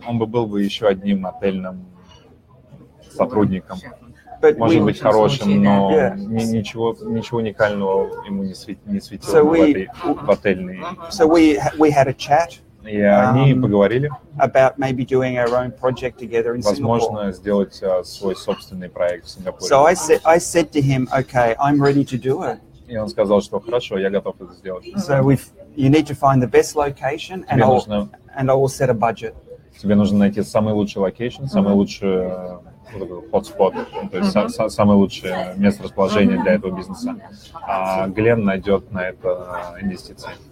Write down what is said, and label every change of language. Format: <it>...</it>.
<ru>он бы был бы еще одним отельным сотрудником.</ru> <en>But</en> <ru>Может быть хорошим, но</ru> <en>Yeah.</en> <ru>ничего уникального ему не светило</ru> <en>So</en> <ru>в отельной.</ru> <en>So we had a chat</en> <ru>И они поговорили,</ru> <en>about maybe doing our own project together in Singapore.</en> <ru>возможно, сделать свой собственный проект в Сингапуре.</ru> <en>So I said to him, okay, I'm ready to do it.</en> <ru>И он сказал, что хорошо, я готов это сделать.</ru> <en>So you need to find the best location, and I will set a budget.</en> <ru>Тебе нужно найти самый лучший локейшн, самый лучший hotspot, то есть самое лучшее место расположения для этого бизнеса. А Глен найдет на это инвестиции.</ru>